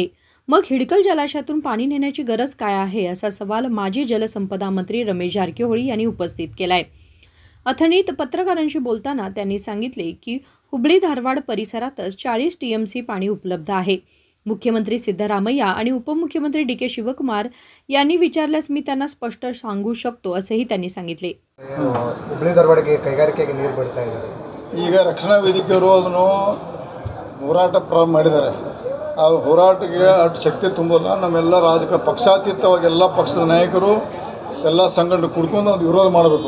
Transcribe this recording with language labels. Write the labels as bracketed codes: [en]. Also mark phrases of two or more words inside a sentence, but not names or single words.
[mr] मग हिडकल जलाशयातून पाणी नेण्याची गरज काय आहे, असा सवाल माजी जलसंपदा मंत्री रमेश जारकीहोळी यांनी उपस्थित केलाय। अथणीत पत्रकारांशी बोलताना त्यांनी सांगितले की हुबळी धारवाड परिसरातच 40 टीएमसी पाणी उपलब्ध आहे। मुख्यमंत्री सिद्धरामय्या आणि उपमुख्यमंत्री डी.के. शिवकुमार यांनी विचारल्यास मी त्यांना स्पष्ट सांगू शकतो, असेही त्यांनी सांगितले। [kn] ಹುಬ್ಬಳ್ಳಿ ಧಾರವಾಡಕ್ಕೆ ಕೈಗಾರಿಕೆಗೆ ನೀರು ಬಿಡ್ತಾ ಇದ್ದಾರೆ। ಈಗ ರಕ್ಷಣಾ ವೇದಿಕೆಯವರು ಅದನ್ನು ಹೋರಾಟ ಪ್ರಾರಂಭ ಮಾಡಿದ್ದಾರೆ। ಆ ಹೋರಾಟಕ್ಕೆ ಅಷ್ಟು ಶಕ್ತಿ ತುಂಬಲ್ಲ। ನಮ್ಮೆಲ್ಲ ರಾಜಕೀಯ ಪಕ್ಷಾತೀತವಾಗಿ ಎಲ್ಲ ಪಕ್ಷದ ನಾಯಕರು ಎಲ್ಲ ಸಂಘಟನೆ ಕುಡ್ಕೊಂಡು ಅದು ವಿರೋಧ ಮಾಡಬೇಕು।